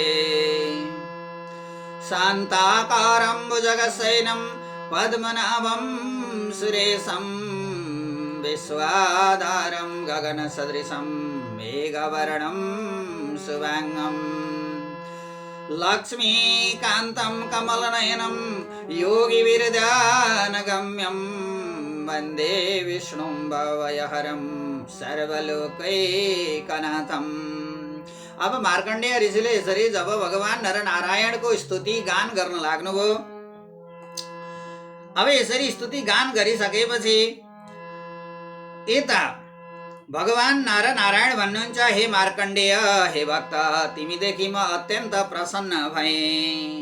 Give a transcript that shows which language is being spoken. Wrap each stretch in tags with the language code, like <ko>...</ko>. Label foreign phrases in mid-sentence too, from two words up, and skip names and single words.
<sa>शान्ताकारं भुजगशयनं पद्मनाभं सुरेशं विश्वाधारं गगनसदृशं मेघवर्णं शुभांगं लक्ष्मीकान्तं कमलनयनं योगिविरदानगम्यं वन्दे विष्णुं भवयहरं सर्वलोकैकनाथम्।</sa> <ne>अब मार्कण्डेय ऋषिले यसरी जब भगवान नरनारायणको स्तुति गान गर्न लाग्नुभयो, अब यसरी स्तुति गान गरिसकेपछि यता भगवान नरनारायण भन्नुहुन्छ हे मार्कण्डेय, हे भक्त, तिमीदेखि म अत्यन्त प्रसन्न भएँ।</ne>